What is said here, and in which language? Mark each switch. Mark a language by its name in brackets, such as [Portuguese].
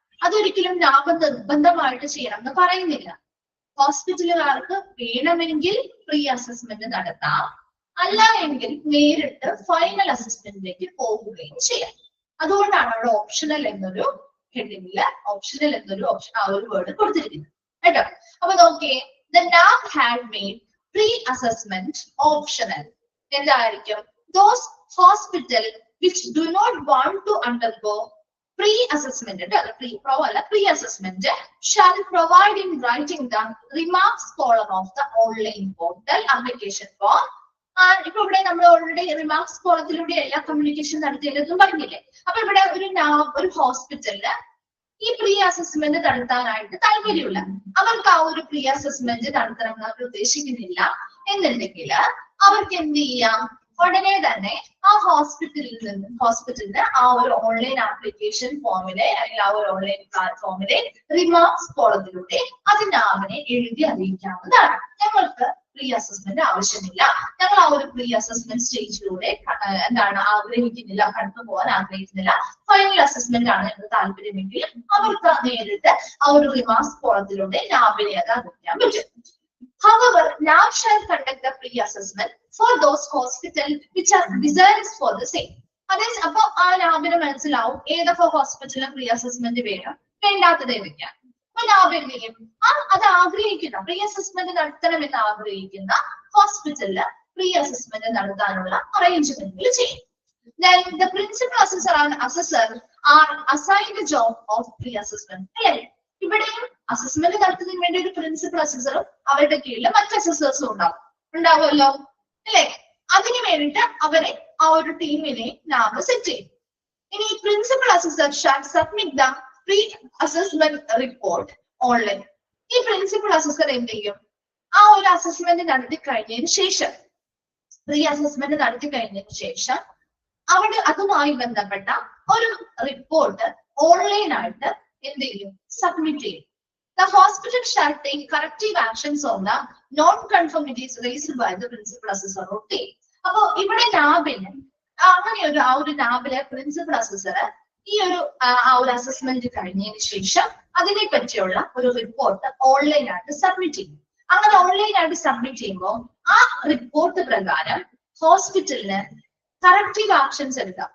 [Malayalam] അതൊരിക്കലും ലാഭം നിർബന്ധമായിട്ട് ചെയ്യണം എന്ന് പറയുന്നില്ല. ഹോസ്പിറ്റലുകാർക്ക് വേണമെങ്കിൽ പ്രീ അസസ്മെന്റ് നടത്താം, അല്ല എങ്കിൽ നേരിട്ട് ഫൈനൽ അസസ്മെന്റിലേക്ക് പോകുകയും ചെയ്യാം. അതുകൊണ്ടാണ് അവിടെ ഓപ്ഷണൽ എന്നൊരു ഹെഡിങ്ങില് ഓപ്ഷണൽ എന്നൊരു ആ ഒരു വേർഡ് കൊടുത്തിരിക്കുന്നത് കേട്ടോ. അപ്പൊ നോക്കിയേ, [English] The NABH had made pre assessment optional. [Malayalam] എന്തായിരിക്കും? [English] Those hospital which do not want to undergo Pre-assessment, pre-assessment shall provide in writing the remarks column of the online portal application form. [Malayalam] ഇപ്പൊ ഇവിടെ നമ്മൾ ഓൾറെഡി റിമാർക്സ് കോളത്തിലൂടെ എല്ലാ communication നടത്തിയതും പറഞ്ഞില്ലേ. അപ്പൊ ഇവിടെ ഒരു ഹോസ്പിറ്റലില് ഈ പ്രീ അസസ്മെന്റ് നടത്താനായിട്ട് താല്പര്യമില്ല, അവർക്ക് ആ ഒരു പ്രീ അസസ്മെന്റ് നടത്തണം എന്ന് അവർ ഉദ്ദേശിക്കുന്നില്ല എന്നുണ്ടെങ്കിൽ അവർക്ക് എന്ത് ചെയ്യാം, ഉടനെ തന്നെ ആ ഹോസ്പിറ്റലിന് ആ ഒരു ഓൺലൈൻ ആപ്ലിക്കേഷൻ ഫോമിലെ അല്ലെങ്കിൽ ആ ഒരു ഓൺലൈൻ പ്ലാറ്റ്ഫോമിലെ റിമാർക്സ് കോളത്തിലൂടെ അതിന്റെ ആവിനെ എഴുതി അറിയിക്കാവുന്നതാണ്. ഞങ്ങൾക്ക് പ്രീ അസസ്മെന്റ് ആവശ്യമില്ല, ഞങ്ങൾ ആ ഒരു പ്രീ അസസ്മെന്റ് സ്റ്റേജിലൂടെ ആഗ്രഹിക്കുന്നില്ല, കടന്നു പോകാൻ ആഗ്രഹിക്കുന്നില്ല, ഫൈനൽ അസസ്മെന്റ് ആണ് എന്ന് താല്പര്യമെങ്കിൽ അവർക്ക് നേരിട്ട് ആ ഒരു റിമാർക്സ് കോളത്തിലൂടെ ലാബിനെ അത് അറിയിക്കാൻ പറ്റും. [English] However, lab shall conduct the pre-assessment for those hospitals which are desirous for the same. [Malayalam] അതായത് അപ്പൊ ആ ലാബിന് മനസ്സിലാവും ഏതൊക്കെ ഹോസ്പിറ്റലിൽ പ്രീ അസസ്മെന്റ് വേണം, വേണ്ടാത്തത് ഏതൊക്കെയാണ്. അപ്പൊ ലാബ് എന്ത് ചെയ്യും, അത് ആഗ്രഹിക്കുന്ന പ്രീ അസസ്മെന്റ് നടത്തണമെന്ന് ആഗ്രഹിക്കുന്ന ഹോസ്പിറ്റലില് പ്രീ അസസ്മെന്റ് നടത്താനുള്ള അറേഞ്ച്മെന്റുകൾ ചെയ്യും. [English] Then the principal assessor and assessor are assigned the job of pre-assessment. [Malayalam] അല്ലേ, ഇവിടെയും അസസ്മെന്റ് നടത്തുന്നതിന് വേണ്ടി ഒരു പ്രിൻസിപ്പൽ അസസറും അവരുടെ കീഴിൽ മറ്റ് അസസേഴ്സും ഉണ്ടാവുമല്ലോ അല്ലെ. അതിന് വേണ്ടിയിട്ട് അവരെ ആ ഒരു ടീമിനെ ലാബ് സെറ്റ് ചെയ്യും. [English] ഇനി principal assessor shall submit the pre assessment report online. [Malayalam] ഈ പ്രിൻസിപ്പൽ അസസർ എന്ത് ചെയ്യും, ആ ഒരു അസസ്മെന്റ് നടത്തി കഴിഞ്ഞതിന് ശേഷം പ്രീ അസസ്മെന്റ് നടത്തി കഴിഞ്ഞതിന് ശേഷം അവിടെ അതുമായി ബന്ധപ്പെട്ട ഒരു റിപ്പോർട്ട് ഓൺലൈനായിട്ട് എന്ത് ചെയ്യും, സബ്മിറ്റ് ചെയ്യും. [English] The hospital shall take corrective actions on the non-conformities raised by the principal assessor or team. [Malayalam] അപ്പൊ ഇവിടെ ലാബിന് അങ്ങനെ ആ ഒരു ലാബിലെ പ്രിൻസിപ്പൽ അസസർ ഈ ഒരു അസസ്മെന്റ് കഴിഞ്ഞതിന് ശേഷം അതിനെ പറ്റിയുള്ള ഒരു റിപ്പോർട്ട് ഓൺലൈനായിട്ട് സബ്മിറ്റ് ചെയ്യും. അങ്ങനെ ഓൺലൈനായിട്ട് സബ്മിറ്റ് ചെയ്യുമ്പോൾ ആ റിപ്പോർട്ട് പ്രകാരം ഹോസ്പിറ്റലിന് കറക്റ്റീവ് ആക്ഷൻസ് എടുക്കാം.